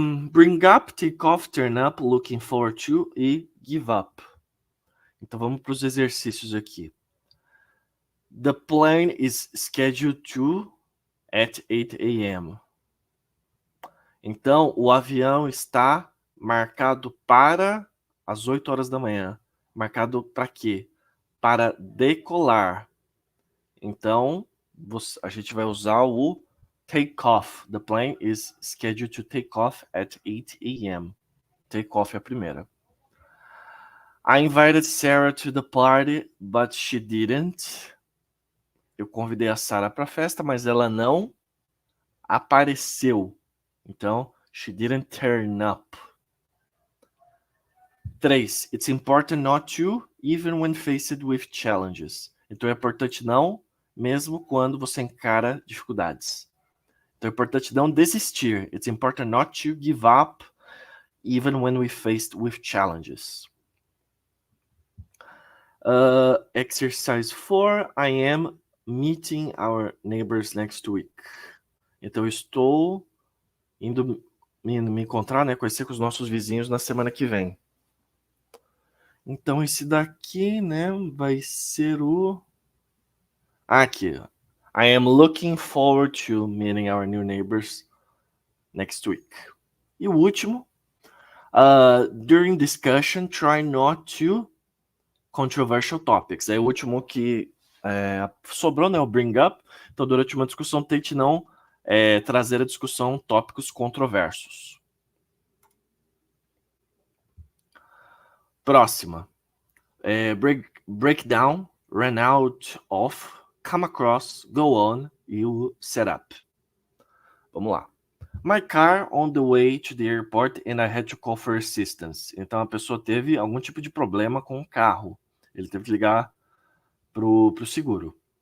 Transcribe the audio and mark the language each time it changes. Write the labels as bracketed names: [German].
[English] Bring up, take off, turn up, looking forward to e give up. [Portuguese] Então vamos para os exercícios aqui. [English] The plane is scheduled to at 8 a.m. [Portuguese] Então, o avião está marcado para as 8 horas da manhã. Marcado para quê? Para decolar. Então, a gente vai usar o take off. [English] The plane is scheduled to take off at 8 a.m. Take off [Portuguese] é a primeira. [English] I invited Sarah to the party, but she didn't. [Portuguese] Eu convidei a Sarah para a festa, mas ela não apareceu. [English] Então, she didn't turn up. 3. It's important not to, even when faced with challenges. [Portuguese] Então é importante não, mesmo quando você encara dificuldades. Então é importante não desistir. [English] It's important not to give up, even when we faced with challenges. Exercise 4. I am meeting our neighbors next week. [Portuguese] Então eu estou indo me encontrar, né, conhecer com os nossos vizinhos na semana que vem. Então esse daqui, né, vai ser o... Aqui. [English] I am looking forward to meeting our new neighbors next week. [Portuguese] E o último. [English] During discussion, try not to controversial topics. [Portuguese] É o último que sobrou, né, o bring up. Então, durante uma discussão, tente não trazer a discussão tópicos controversos. Próxima. [English] Break down, run out of, come across, go on e o setup. [Portuguese] Vamos lá. [English] My car on the way to the airport and I had to call for assistance. [Portuguese] Então a pessoa teve algum tipo de problema com o carro. Ele teve que ligar pro seguro.